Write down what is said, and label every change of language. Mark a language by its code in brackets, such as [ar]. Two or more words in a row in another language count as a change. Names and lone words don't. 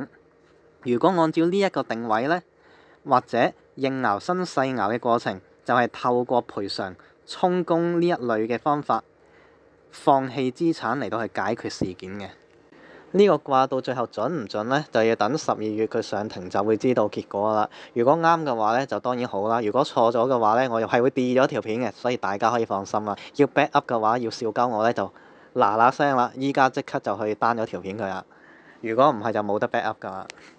[yue] 如果按照呢一個定位呢，或者應爻生細爻嘅過程，就係透過賠償、充公呢一類嘅方法，放棄資產嚟到去解決事件嘅。呢個卦到最後準唔準呢？就要等12月佢上庭就會知道結果啦。如果啱嘅話呢，就當然好啦；如果錯咗嘅話呢，我又係會 delete 咗條片嘅，所以大家可以放心啦。要 [en] back up [yue] 嘅話，要笑鳩我呢，就嗱嗱聲啦，依家即刻就去 down 咗條片佢啦。如果唔係就冇得 [en] back up [yue] 噶啦。